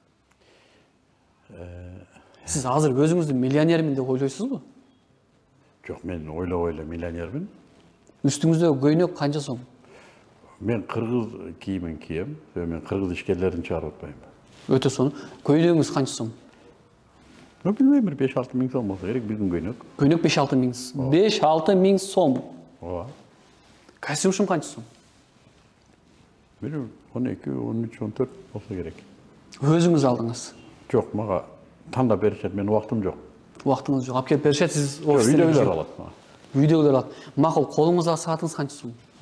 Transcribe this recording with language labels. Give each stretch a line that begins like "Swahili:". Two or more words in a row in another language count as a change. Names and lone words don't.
Kyrgyz: Сиз азыр өзүңүздү миллионермин деп ойлойсузбу? Жок, мен ойлобой эле миллионермин. Үстүңүздө көйнөк канча сом? Мен кыргыз кийимин кием, мен кыргыз ишкерлерин чыгарып атпайм. Өтө сонун. Көйнөгүңүз канча сом?
Uzbek: Bilmem, 5-6 ming so'm bo'lsa kerak bizning көйнөк.
Kyrgyz: Көйнөк 5-6 ming. 5-6
Uzbek: ming so'm.
Kyrgyz: Ооба. Костюм канча сом? Бир 12, 13, 14 болса керек. Өзүңүз алдыңыз? Жок, мага тандап беришет, менин убактым жок. Убактыңыз жок. Алып келип беришет, сиз үйдөгүлөр алат. Үйдөгүлөр алат. Макул, колуңузга саатыңыз канча сом?